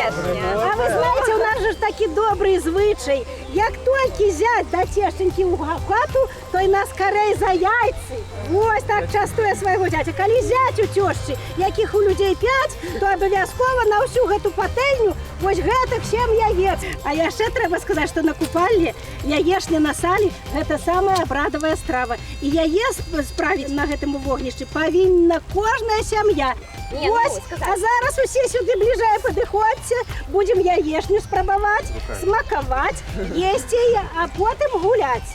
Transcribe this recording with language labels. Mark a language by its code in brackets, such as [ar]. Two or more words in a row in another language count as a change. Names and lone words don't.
[uk] А ви знаєте, у нас же ж такі добрий звичай. Як тільки зять до тещеньки у хату, то й нас скорей за яйці. Ось так частує свого зятя. Коли зять у тещі, яких у людей 5, то обов'язково на всю гэту пательню ось гэтак 7 яєць. [be] А яшчэ трэба сказаць, што на купальні яешня на салі – гэта самая абрадавая страва. І яе справіць на гэтым вогнішчы павінна кожная сям'я. Ось, а зараз усе сюды бліжэй падыходзьце, будзем яешню спрабаваць, смакаваць, есці яе, а потым гуляць.